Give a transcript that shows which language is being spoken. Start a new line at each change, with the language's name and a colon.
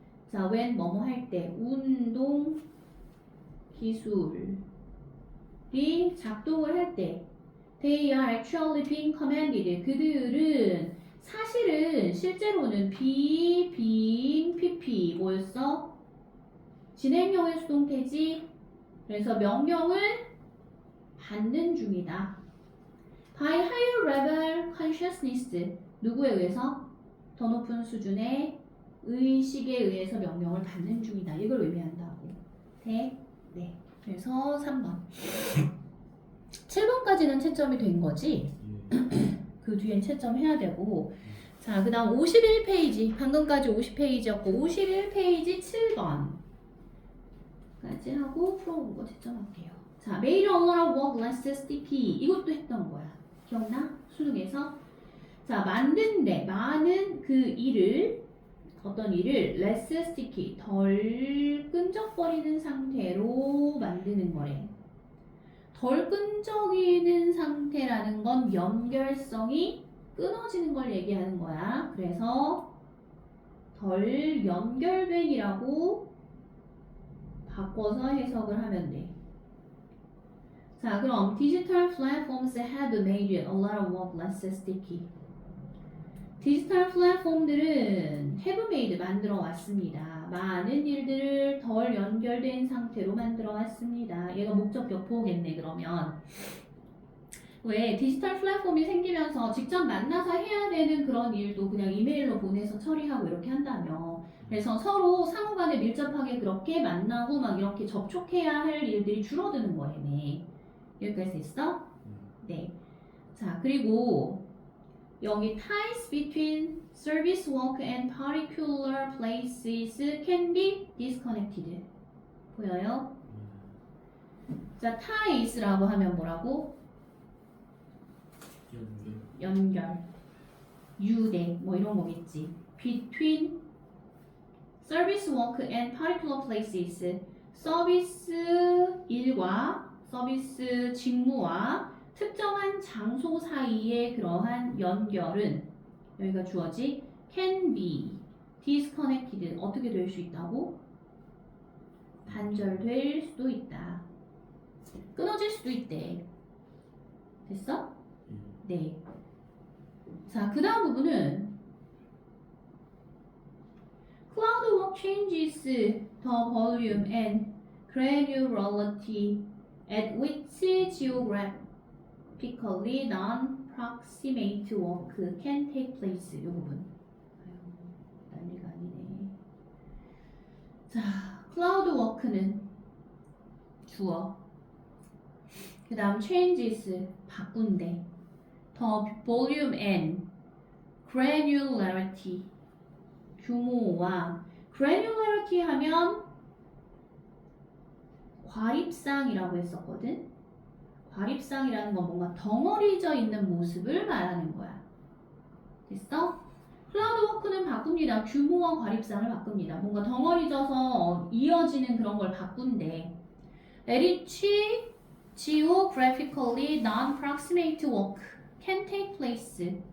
Korean: 자,
English: when
Korean: 뭐뭐 할 때, 운동 기술이 작동을 할 때,
English: they are actually being commanded.
Korean: 그들은 사실은 실제로는 being pp 뭐였어? 진행형의 수동태지. 그래서 명령을 받는 중이다.
English: By higher level consciousness.
Korean: 누구에 의해서? 더 높은 수준의 의식에 의해서 명령을 받는 중이다. 이걸 의미한다고. 네. 그래서 3번. 7번까지는 채점이 된 거지. 그 뒤엔 채점해야 되고. 자, 그 다음 51페이지. 방금까지 50페이지였고 51페이지 7번까지 하고 풀어본 거 채점할게요. 자. 자,
English: made a lot of work less sticky.
Korean: 이것도 했던 거야. 기억나? 수능에서. 자, 만든데 많은 그 일을 어떤 일을
English: less sticky
Korean: 덜 끈적거리는 상태로 만드는 거래. 덜 끈적이는 상태라는 건 연결성이 끊어지는 걸 얘기하는 거야. 그래서 덜 연결된이라고 바꿔서 해석을 하면 돼. 자, 그럼
English: digital platforms have made a lot of work less sticky.
Korean: 디지털 플랫폼들은
English: have made
Korean: 만들어 왔습니다. 많은 일들을 덜 연결된 상태로 만들어 왔습니다. 얘가 목적격 보호겠네 그러면. 왜 디지털 플랫폼이 생기면서 직접 만나서 해야 되는 그런 일도 그냥 이메일로 보내서 처리하고 이렇게 한다며. 그래서 서로 상호간에 밀접하게 그렇게 만나고 막 이렇게 접촉해야 할 일들이 줄어드는 거예요. 여기까지 됐어? 네. 자, 그리고 여기
English: ties between service work and particular places can be disconnected.
Korean: 보여요? 자, ties라고 하면 뭐라고? 연결, 유대, 뭐 이런 거겠지.
English: Between service work and particular places.
Korean: 서비스 일과 서비스 직무와 특정한 장소 사이의 그러한 연결은 여기가 주어지
English: can be disconnected
Korean: 어떻게 될 수 있다고? 단절될 수도 있다. 끊어질 수도 있대. 됐어? 네. 자,
English: 그 다음 부분은 cloud work changes the volume and granularity at which geographically non-proximate work can take place.
Korean: 이 부분. 아유, 난리가 아니네. 자, cloud work는 주어. 그 다음
English: changes
Korean: 바꾼대.
English: the volume and granularity
Korean: 규모와
English: granularity
Korean: 하면 과립상이라고 했었거든. 과립상이라는 건 뭔가 덩어리져 있는 모습을 말하는 거야. 됐어? 클라우드 워크는 바꿉니다. 규모와 과립상을 바꿉니다. 뭔가 덩어리져서 이어지는 그런 걸 바꾼대.
English: 에리치 geographically non-proximate work can take place.